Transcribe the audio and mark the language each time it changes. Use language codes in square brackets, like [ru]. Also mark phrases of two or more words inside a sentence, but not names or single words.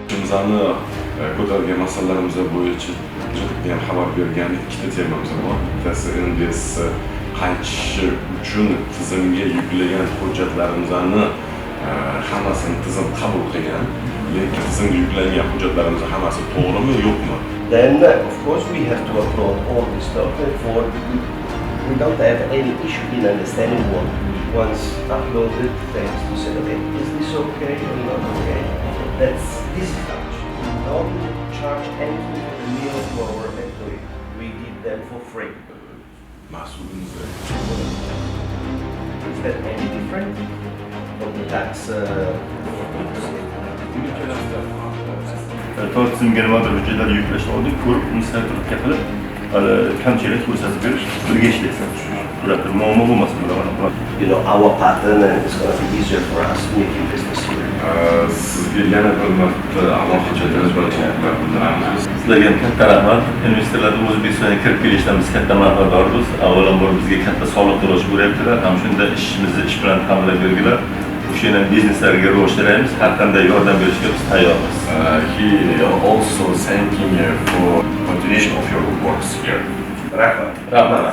[uz] bizani ko'targan masalalarimiz bo'yicha ham xabar bergan ikkita temamiz bor. Bittasi NBS qaytishi uchun tizimga yuklagan hujjatlarimizni hammasini tizim qabul qilgan, lekin tizimga yuklangan hujjatlarimiz hammasi to'g'rimi, yo'qmi? [en] Then of course we have to upload all this stuff, therefore we don't have any issue in understanding what we once uploaded. Thanks to say, okay, is this okay or not okay? This is how it should be. We don't charge anything for the meal to our employee. We give them for free. [uz] Mas'ulimiz [en] Is that any different from the tax? [uz] Tizimga nimadir hujjatlar yuklashni oldik, ko'rib, misal turib gapirib, kamchilik ko'rsatib berish, birga ishlaysan. Ular bir muammo bo'lmasin bular. [en] You know, our pattern, and it's going to be easier for us making business here. [uz] Sizga yana bir marta alohida taşekkürler bildiramiz. Sizlarga katta rahmat. Investorlarning O'zbekistonga kirib kelishidan biz katta manfaatdormiz. Avvalambor bizga katta soliq to'lash bo'lyaptilar. Ham shunda ishimizni ish bilan ta'minlab bergilar. O'shani bizneslarga rivojlantiramiz. Har qanday yordam berishga biz tayyormiz. [en] He also thanking you for continuation of your works here. [uz] Rahmat. Rahmat.